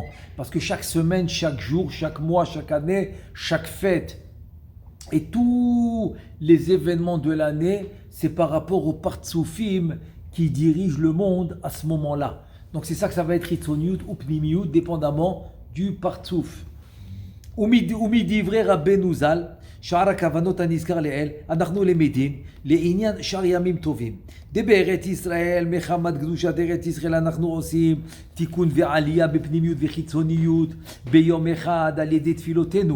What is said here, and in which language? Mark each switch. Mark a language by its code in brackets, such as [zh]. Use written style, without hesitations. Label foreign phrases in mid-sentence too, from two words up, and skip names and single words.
[fr] Parce que chaque semaine, chaque jour, chaque mois, chaque année, chaque fête, et tous les événements de l'année, c'est par rapport aux partsoufim qui dirigent le monde à ce moment-là. Donc c'est ça que ça va être Chitzoniyut ou Pnimiyut, dépendamment du partsouf. [he] ומדברי רבינו ז״ל, שאר הכוונות הנזכר לעיל, אנחנו למדים לעניין שאר ימים טובים. בארץ ישראל, מחמת קדושת ארץ ישראל, אנחנו עושים תיקון ועלייה בפנימיות וחיצוניות ביום אחד על ידי תפילותינו.